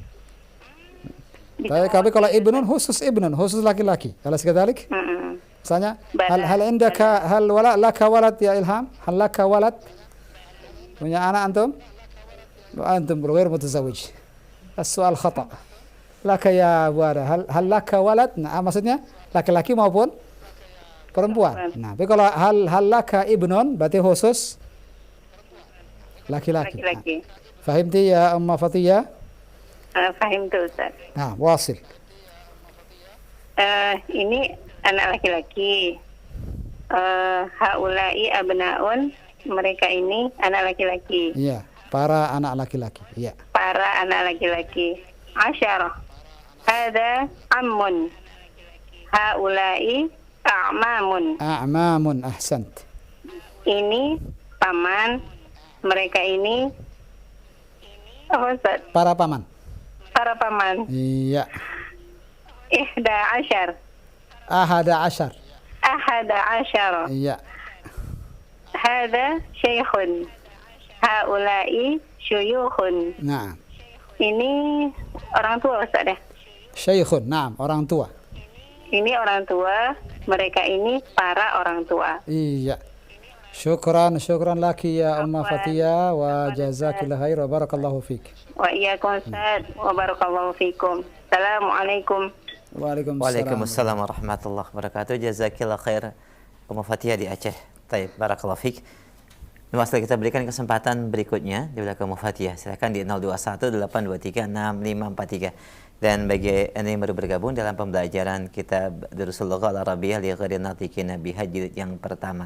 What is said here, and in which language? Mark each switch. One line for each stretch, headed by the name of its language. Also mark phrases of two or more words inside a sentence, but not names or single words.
Indonesian: Tapi kalau ibnun khusus laki-laki.
Arabic: أليس كذلك? Misalnya, هل عندك هل ولا لك ولد يا Ilham? هل لك ولد?
Indonesian: Punya anak antum?
Arabic: أنتم غير متزوج. السؤال خطأ. لك يا ولا. هل لك ولد?
Indonesian: Nah, maksudnya laki-laki maupun perempuan. Nah, tapi kalau
Arabic: هل لك ابن
Indonesian: berarti khusus laki-laki.
Arabic: فهمتِ يا Umma Fatiyah? فهمتُ أستاذ. Nah, wasil.
Indonesian: Ini anak laki-laki.
Arabic: هؤلاء أبناء,
Indonesian: mereka ini anak laki-laki. Iya, para anak laki-laki. Iya. Para anak laki-laki.
Arabic: عشرة. هذا عمٌّ. هؤلاء أعمام. A'mamun, ahsant.
Indonesian: Ini paman, mereka ini apa Ustaz? Para paman. Para paman. Iya.
Arabic: إحدى عشر. أحد عشر. أحد عشر.
Indonesian: Iya.
Arabic: هذا شيخٌ. هؤلاء شيوخ.
Indonesian: Nah, Ini orang tua Ustaz ya?
Arabic: شيخٌ، نعم,
Indonesian: orang tua. Ini orang tua, mereka ini para orang tua.
Arabic: Iya. شكراً لكِ يا Umma Fatia وجزاكِ الله خير وبارك الله فيك. وإياكم أستاذ وبارك الله فيكم. السلام عليكم. وعليكم السلام ورحمة الله وبركاته. جزاكِ الله خير Ummu Fatia
Indonesian: di Aceh. Baik,
Arabic: بارك الله فيك.
Indonesian: Masih kita berikan kesempatan berikutnya di belakang Ummu Fatia. Silakan di 0218236543. Dan bagi Anda yang baru bergabung dalam pembelajaran kitab Durusul Lughah Al-Arabiyyah li Ghairil Natiqina Biha jilid yang pertama.